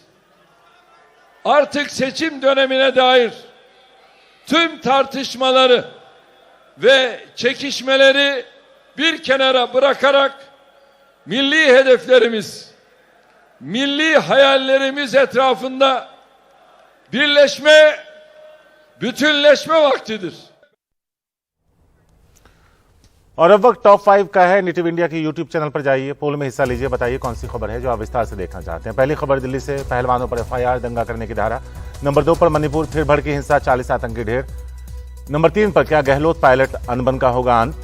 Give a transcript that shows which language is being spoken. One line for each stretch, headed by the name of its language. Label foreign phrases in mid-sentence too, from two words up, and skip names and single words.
Turkish: Artık seçim dönemine dair tüm tartışmaları ve çekişmeleri bir kenara bırakarak milli hedeflerimiz, milli hayallerimiz etrafında birleşme, bütünleşme vaktidir.
Hindi: और अब वक्त टॉप 5 का है। नेटिव इंडिया की यूट्यूब चैनल पर जाइए, पोल में हिस्सा लीजिए, बताइए कौन सी खबर है जो आप विस्तार से देखना चाहते हैं। पहली खबर दिल्ली से, पहलवानों पर FIR, दंगा करने की धारा। नंबर 2 पर मणिपुर, फिर भड़की हिंसा, 40 आतंकी ढेर। नंबर 3 पर क्या गहलोत पायलट अनबन का होगा अंत।